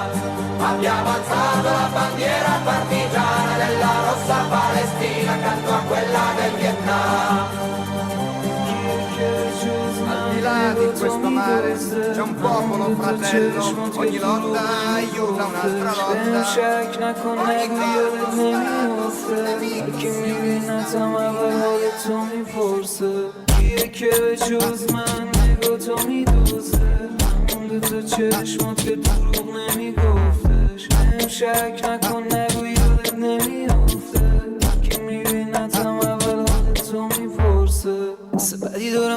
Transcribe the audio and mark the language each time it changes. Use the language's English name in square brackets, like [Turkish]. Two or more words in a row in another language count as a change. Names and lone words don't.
[Italian] Abbiamo alzato la bandiera partigiana della rossa Palestina accanto a quella del Vietnam. Al di là di questo mare c'è un popolo fratello, ogni lotta aiuta un'altra lotta. [Persian] شک نکن نگو یادت نمیافته که میبینتم اول حال تو میپرسه کیه که به جز من نگاه تو میدوزه مونده تو چشمات که دروغ نمیگفتش هم شک نکن نگو یادت نمیافته که میبینتم اول حال تو میپرسه حس بدی دارم